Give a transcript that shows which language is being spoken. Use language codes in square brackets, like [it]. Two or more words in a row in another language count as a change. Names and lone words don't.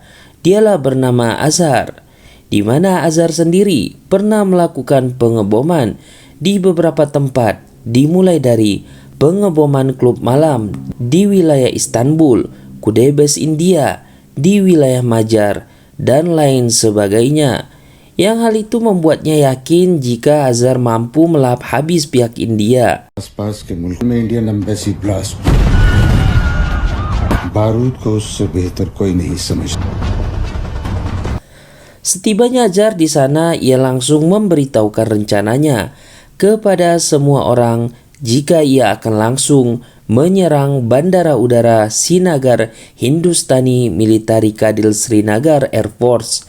[id] Dialah bernama Azhar, di mana Azhar sendiri pernah melakukan pengeboman di beberapa tempat, dimulai dari pengeboman klub malam di wilayah Istanbul, Kudebes India, di wilayah Majar, dan lain sebagainya. Yang hal itu membuatnya yakin jika Azhar mampu melahap habis pihak India. [hi] आसपास के मुल्क में [en] Indian embassy blast, [hi] बारूद को उससे बेहतर कोई नहीं समझता. [id] Setibanya Azhar di sana, ia langsung memberitahukan rencananya kepada semua orang jika ia akan langsung menyerang Bandara Udara Srinagar Hindustani Military Kadil Srinagar [en] Air Force.